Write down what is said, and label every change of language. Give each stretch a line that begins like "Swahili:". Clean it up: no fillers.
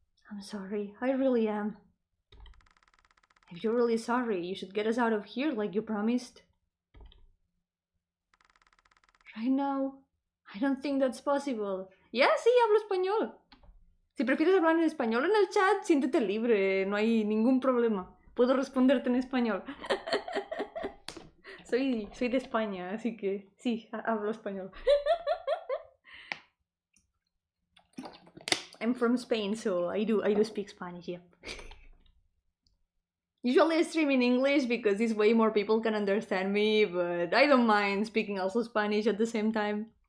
English: I'm sorry, I really am. If you're really sorry, you should get us out of here like you promised. Right now, I don't think that's possible.
Spanish: Yeah, sí, hablo español. Si prefieres hablar en español en el chat, siéntete libre, no hay ningún problema. Puedo responderte en español. Soy de España, así que sí, hablo español.
English: I'm from Spain, so I do speak Spanish, yeah. Usually I stream in English because this way more people can understand me, but I don't mind speaking also Spanish at the same time.